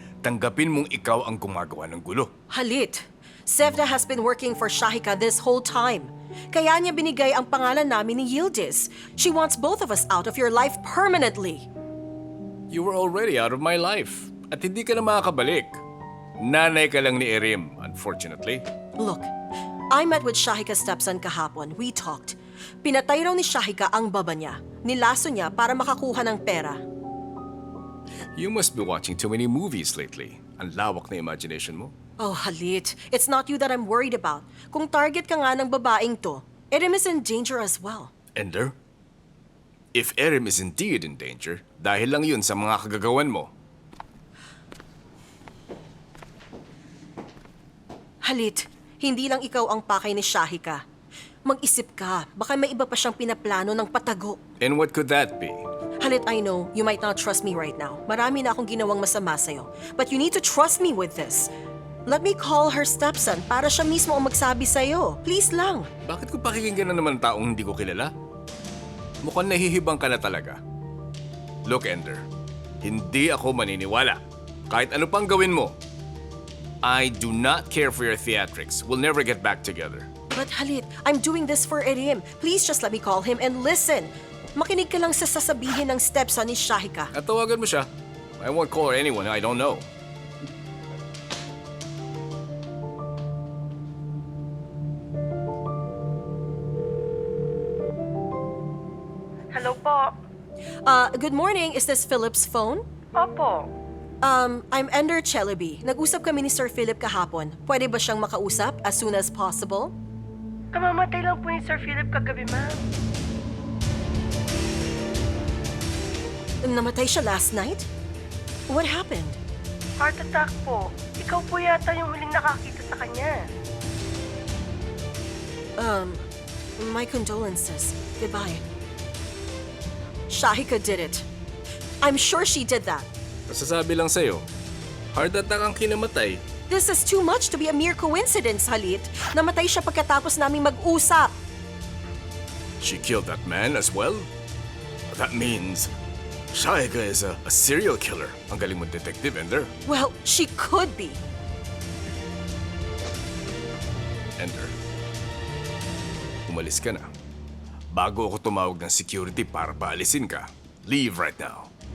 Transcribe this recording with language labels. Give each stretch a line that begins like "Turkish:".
Filipino: Tanggapin mong ikaw ang gumagawa ng gulo.
English: Halit, Sevda has been working for Shahika this whole time.
Filipino: Kaya niya binigay ang pangalan namin ni Yildiz.
English: She wants both of us out of your life permanently. You were already out of my life.
Filipino: At hindi ka na makakabalik. Nanay ka lang ni Erim, unfortunately.
English: Look, I met with Shahika's stepson kahapon. We talked.
Filipino: Pinatay raw ni Shahika ang baba niya. Nilaso niya para makakuha ng pera.
English: You must be watching too many movies lately.
Filipino: Ang lawak na imagination mo.
English: Oh, Halit, it's not you that I'm worried about.
Filipino: Kung target ka nga ng babaeng to,
English: Erim is in danger as well.
Filipino: Ender?
English: If Erim is indeed in danger,
Filipino: dahil lang yun sa mga kagagawan mo, Halit, hindi lang ikaw ang pakay ni Shahika. Mag-isip ka, baka may iba pa siyang pinaplano ng patago.
English: and what could that be? Halit, I know, you might not trust me right now.
Filipino: Marami na akong ginawang masama sa'yo.
English: But you need to trust me with this. Let me call her stepson
Filipino: para siya mismo ang magsabi sa'yo. Please lang. Bakit ko pakikinggan na naman taong hindi ko kilala? Mukhang nahihibang ka na talaga.
English: Look, Ender,
Filipino: hindi ako maniniwala. Kahit ano pang gawin mo,
English: I do not care for your theatrics. We'll never get back together. But Halit, I'm doing this for Erim. Please just let me call him and listen.
Filipino: Makinig ka lang sa sasabihin ng stepson ni Shahika. At tawagan mo siya.
English: I won't call anyone I don't know.
Filipino: Hello po.
English: Good morning. Is this Philip's phone?
Filipino: Opo. I'm Ender Chelaby. Nag-usap kami ni Sir Philip kahapon. Pwede ba siyang makausap
English: as soon as possible?
Filipino: Kamamatay lang po ni Sir Philip kagabi, ma'am.
English: Namatay siya last night? What happened?
Filipino: Heart attack po. Ikaw po yata yung huling nakakita sa kanya.
English: My condolences. Goodbye. Shahika did it. I'm sure she did that.
Filipino: Masasabi lang sa'yo, heart attack ang kinamatay.
English: This is too much to be a mere coincidence, Halit.
Filipino: Namatay siya pagkatapos naming mag-usap.
English: She killed that man as well? That means Shahika is a serial killer.
Filipino: Ang galing mo, Detective Ender.
English: Well, she could be.
Filipino: Ender, umalis ka na. Bago ako tumawag ng security para paalisin ka,
English: leave right now.